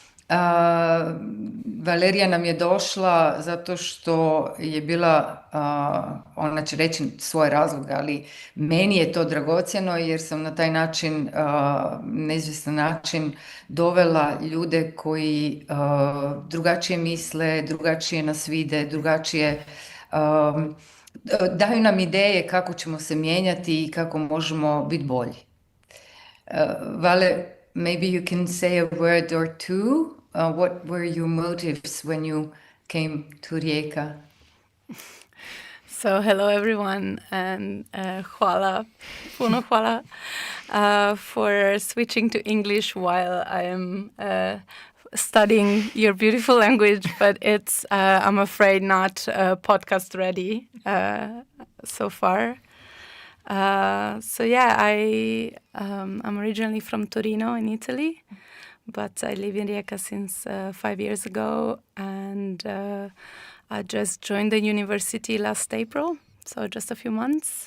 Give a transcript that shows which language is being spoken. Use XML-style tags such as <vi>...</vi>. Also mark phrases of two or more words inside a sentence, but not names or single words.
<hr>Valerija nam je došla zato što je bila, ona će reći svoj razlog, ali meni je to dragocjeno jer sam na taj način, neizvjestan način dovela ljude koji drugačije misle, drugačije nas vide, drugačije daju nam ideje kako ćemo se mijenjati i kako možemo biti bolji.</hr> <en>Vale, maybe you can say a word or two. What were your motives when you came to Rijeka? So hello everyone, and</en> <hr>hvala, puno hvala</hr> <en>for switching to English while I am studying your beautiful language, but it's, I'm afraid, not podcast ready so far. So yeah, I'm originally from Torino in Italy, but I live in Rijeka since 5 years ago, and I just joined the university last April, so just a few months.</en>